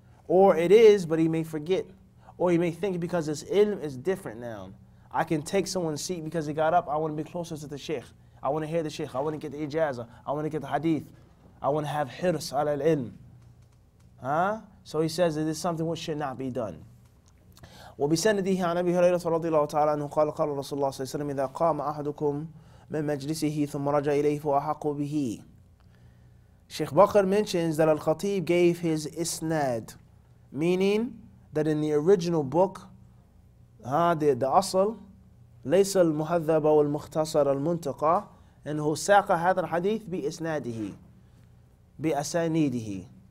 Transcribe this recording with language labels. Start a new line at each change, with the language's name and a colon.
English: Or it is, but he may forget. Or he may think because his ilm is different now. I can take someone's seat because he got up. I want to be closer to the sheikh. I want to hear the sheikh. I want to get the ijazah. I want to get the hadith. I want to have hirs ala al-ilm. So he says that this is something which should not be done.
Arabic: وبسنده عن أبي هريرة رضي الله تعالى عنه قال قال رسول الله صلى الله عليه وسلم إذا قام أحدكم من مجلسه ثم رجع إليه فأحق به.
English: Sheikh Bakr mentions that Al-Khatib gave his isnad, meaning that in the original book, the asl,
Arabic: ليس المهذب والمختصر المنتقى إنه ساق هذا الحديث بإسناده بأسانيده.